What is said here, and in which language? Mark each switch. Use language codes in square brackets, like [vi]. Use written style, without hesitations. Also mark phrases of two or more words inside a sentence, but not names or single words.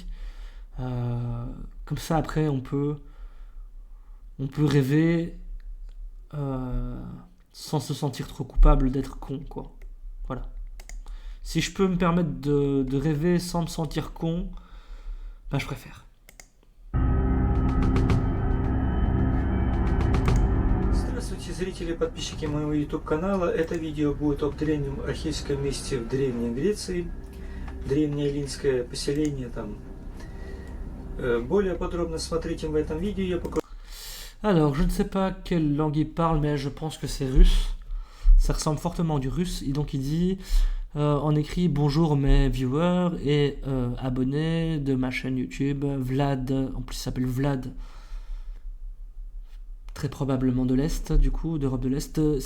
[fr] Comme ça, après, on peut rêver sans se sentir trop coupable d'être con, quoi. Voilà. Si je peux me permettre de rêver sans me sentir con, ben je préfère. [ru] Здравствуйте, зрители и подписчики моего YouTube-канала. Это видео будет о древнем архейском месте в Древней Греции. Древнее эллинское поселение там. Более подробно смотрите в этом видео. Я покажу. [fr] Alors, je ne sais pas quelle langue il parle, mais je pense que c'est russe. Ça ressemble fortement du russe. Et donc il dit, en écrit, bonjour mes viewers et abonnés de ma chaîne YouTube. Vlad, en plus il s'appelle Vlad, très probablement de l'Est, du coup, d'Europe de l'Est.